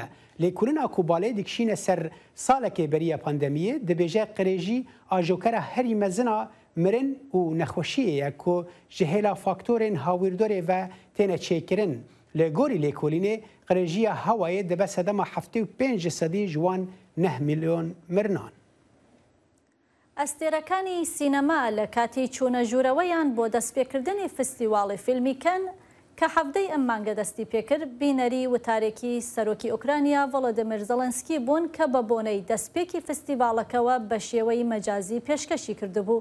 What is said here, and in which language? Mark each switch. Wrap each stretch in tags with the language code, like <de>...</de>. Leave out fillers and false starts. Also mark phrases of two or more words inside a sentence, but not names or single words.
<ku>Lêkolîna ku balê dikişîne ser salekê beriya pandemiyê dibêje qirêjî ajokera herî mezina mirin û nexweşiyê ye ku ji hêla faktorên hawîrdorê ve têne çêkirin. Li gorî lêkolînê qirêjiya hewayê dibe sedema 75% ji wan 9 milyon mirinan.</ku> <ckb>ئەستێرەکانی سینەما لە کاتی چوونەژوورەوەیان بۆ دەستپێکردنی فستیواڵی فیلمیکەن کە هەفتەی ئەم مانگە دەستی پێکرد بینەری وتارێکی سەرۆکی ئوکرانیا ڤڵۆدیمیر زەلەنسکی بوون کە بە بۆنەی دەستپێکی فستیواڵەکەوە بە شێوەی مەجازی پێشکەشی کردبوو.</ckb>